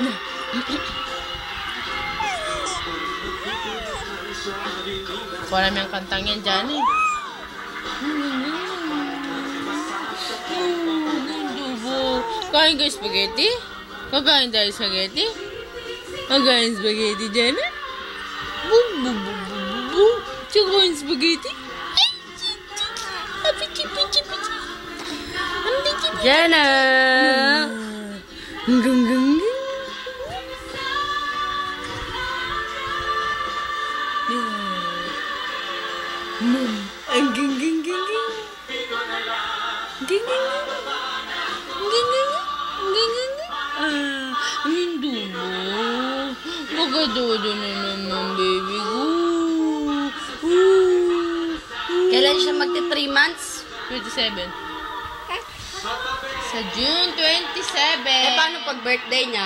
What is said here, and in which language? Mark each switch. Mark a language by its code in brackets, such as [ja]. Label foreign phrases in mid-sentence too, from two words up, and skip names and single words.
[tl] Walang yung kantang yan dyan eh. Kain kayo spaghetti? Kakain tayo spaghetti? Kakain spaghetti dyan eh? Boom, boom, boom, boom, boom, boom. Kakain spaghetti? Pichi, pichi, pichi. Jana! Gang, gang, gang. Ang ging ging ging ging. Ging ging ging. Ging ging ging ging. Hindi mo. Magadodo na naman, baby ko. Kailan siya magti 3 months? 27. Sa June 27. Paano pag birthday niya?